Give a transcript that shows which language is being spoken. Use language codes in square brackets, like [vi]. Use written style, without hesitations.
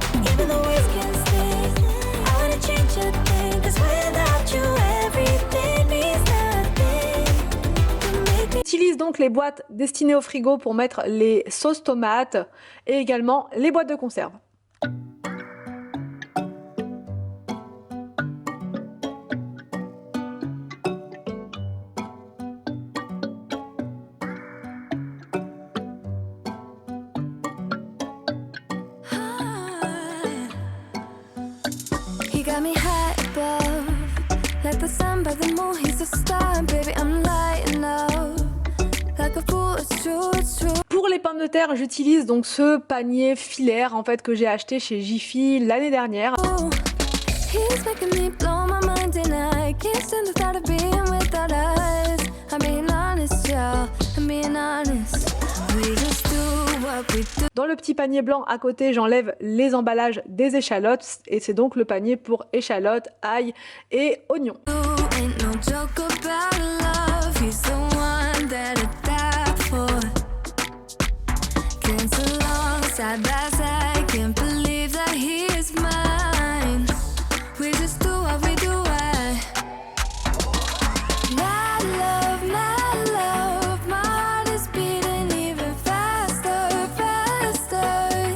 [en] Even though we can stay, I wanna change your thing, 'cause without you everything means nothing. [fr] J'utilise donc les boîtes destinées au frigo pour mettre les sauces tomates et également les boîtes de conserve. [en] He got me high above, like the sun by the moon, he's a star, baby, I'm lighting up, like a fool, it's true, it's true. [fr] Pour les pommes de terre, j'utilise donc ce panier filaire en fait que j'ai acheté chez Jiffy l'année dernière. [en] He's making me blow my mind and I can't stand the thought of being without us. I'm being honest, y'all, I'm being honest. We just do what we do. [fr] Dans le petit panier blanc à côté, j'enlève les emballages des échalotes et c'est donc le panier pour échalotes, ail et oignons. [en] Ain't no joke about love, he's the one that I die for. Dance along side by side, can't believe that he is mine. We just do what we do right. My love, my heart is beating even faster, faster.